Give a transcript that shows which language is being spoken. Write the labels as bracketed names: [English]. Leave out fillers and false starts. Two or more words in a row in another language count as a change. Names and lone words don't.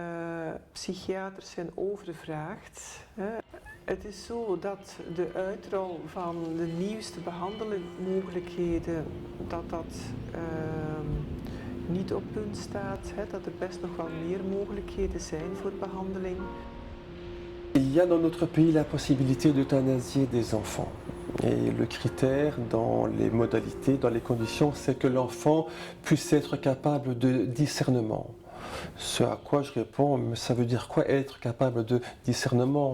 [Dutch] Psychiaters zijn overvraagd. Het is zo dat de uitrol van de nieuwste behandelmogelijkheden, dat niet op punt staat, hè, dat er best nog wel meer mogelijkheden zijn voor behandeling. [French] Il y a dans notre pays la possibilité d'euthanasier des enfants. Et le critère dans les modalités, dans les conditions, c'est que l'enfant puisse être capable de discernement. Ce à quoi je réponds, mais ça veut dire quoi être capable de discernement?